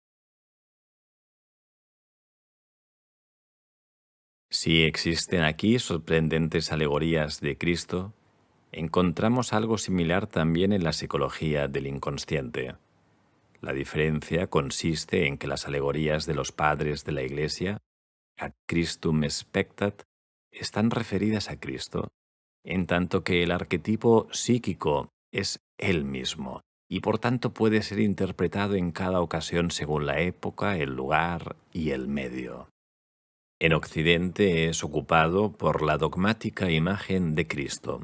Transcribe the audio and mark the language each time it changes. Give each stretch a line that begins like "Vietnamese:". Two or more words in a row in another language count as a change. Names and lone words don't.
Spanish: Si existen aquí sorprendentes alegorías de Cristo, encontramos algo similar también en la psicología del inconsciente. La diferencia consiste en que las alegorías de los padres de la Iglesia,
Latin: ad Christum spectat,
Spanish: están referidas a Cristo, en tanto que el arquetipo psíquico es Él mismo, y por tanto puede ser interpretado en cada ocasión según la época, el lugar y el medio. En Occidente es ocupado por la dogmática imagen de Cristo.